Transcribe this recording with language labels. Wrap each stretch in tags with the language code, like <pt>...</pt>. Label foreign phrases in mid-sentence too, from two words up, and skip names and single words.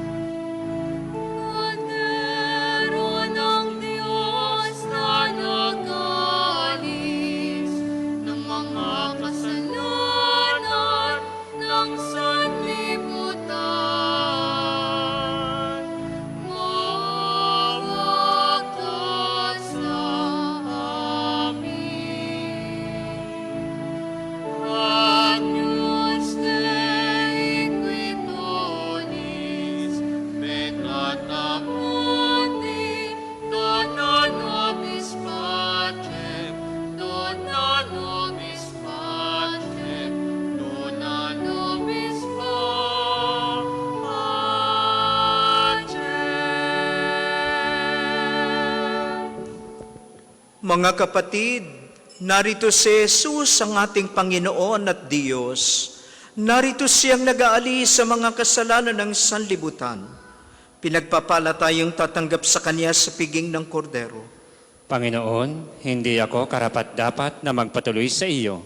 <tl>Kordero ng Diyos na nag-alis ng mga kasalanan ng sanlibutan, maawa ka sa amin.</tl> <la>Agnus Dei qui tollis peccata mundi, dona nobis pacem, dona nobis pacem, dona nobis pacem.</la> <tl>Mga kapatid, narito si Jesus ang ating Panginoon at Diyos. Narito siyang nag-aalis sa mga kasalanan ng sanlibutan. Pinagpapala tayong tatanggap sa Kanya sa piging ng kordero. Panginoon, hindi ako karapat-dapat na magpatuloy sa iyo.</tl>